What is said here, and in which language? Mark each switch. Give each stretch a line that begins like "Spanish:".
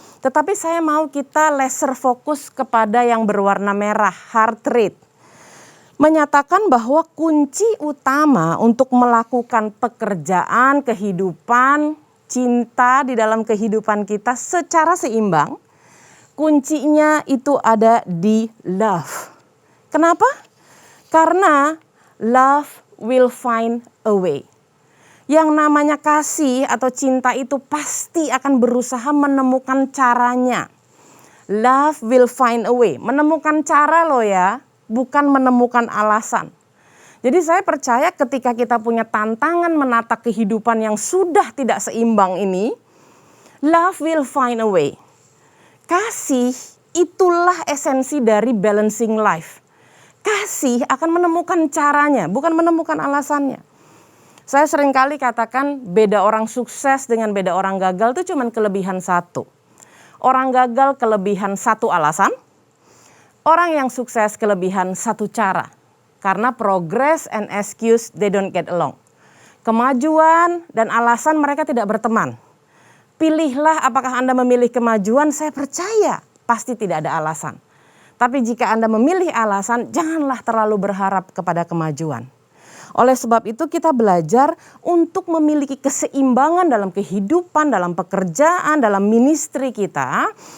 Indonesian: Tetapi saya mau kita laser fokus kepada yang berwarna merah, heart rate. Menyatakan bahwa kunci utama untuk melakukan pekerjaan, kehidupan, cinta di dalam kehidupan kita secara seimbang, kuncinya itu ada di love. Kenapa?
English: Karena love will find a way.
Indonesian: Yang namanya kasih atau cinta itu pasti akan berusaha menemukan caranya.
English: Love will find a way.
Indonesian: Menemukan cara loh ya, bukan menemukan alasan. Jadi saya percaya ketika kita punya tantangan menata kehidupan yang sudah tidak seimbang ini,
English: love will find a way.
Indonesian: Kasih itulah esensi dari balancing life. Kasih akan menemukan caranya, bukan menemukan alasannya. Saya seringkali katakan beda orang sukses dengan beda orang gagal itu cuma kelebihan satu. Orang gagal kelebihan satu alasan, orang yang sukses kelebihan satu cara.
English: Karena progress and excuse they don't get along.
Indonesian: Kemajuan dan alasan mereka tidak berteman. Pilihlah apakah Anda memilih kemajuan, saya percaya pasti tidak ada alasan. Tapi jika Anda memilih alasan, janganlah terlalu berharap kepada kemajuan. Oleh sebab itu kita belajar untuk memiliki keseimbangan dalam kehidupan, dalam pekerjaan, dalam ministry kita.